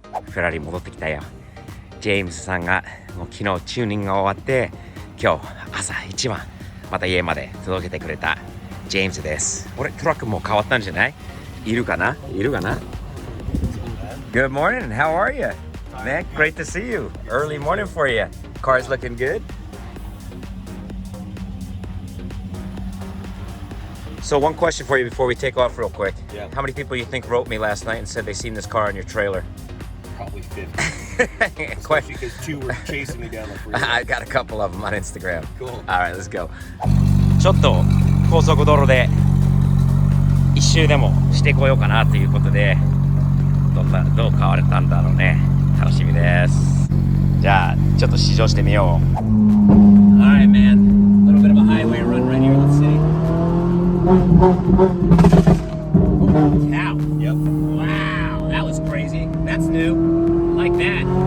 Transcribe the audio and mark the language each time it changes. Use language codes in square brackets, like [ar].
[ja] フェラーリ戻ってきたよ。ジェームズさんがもう昨日チューニングが終わって、今日朝一番また家まで届けてくれたジェームズです。俺トラックもう変わったんじゃない？いるかな [en] Good morning, how are you? Man, great to see you. Early morning for you. Car's looking good. So one question for you before we take off real quick. Yeah. How many people you think wrote me last night and said they seen this car on your trailer? Probably 50. Especially because 2 were chasing me down the freeway. I got a couple of them on Instagram. Cool. Alright, let's go. [ja] ちょっと高速道路で一周でもしてこようかなということで、どう変われたんだろうね。楽しみです。じゃあちょっと試乗してみよう。 [en] Alright, man. A little bit of a highway run right here. Let's see. Holy cow. Yep. Wow, that was crazy. That's new. I like that.